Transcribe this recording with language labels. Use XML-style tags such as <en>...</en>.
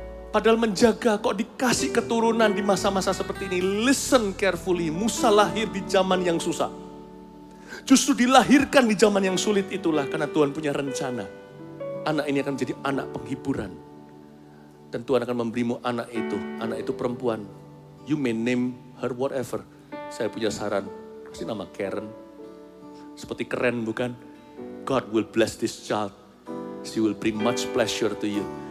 <id>Padahal menjaga kok dikasih keturunan di masa-masa seperti ini.</id> <en>Listen carefully,</en> <id>Musa lahir di zaman yang susah. Justru dilahirkan di zaman yang sulit itulah karena Tuhan punya rencana. Anak ini akan menjadi anak penghiburan. Dan Tuhan akan memberimu anak itu perempuan.</id> <en>You may name her whatever.</en> <id>Saya punya saran, kasih nama Karen. Seperti keren bukan?</id> <en>God will bless this child. She will bring much pleasure to you.</en>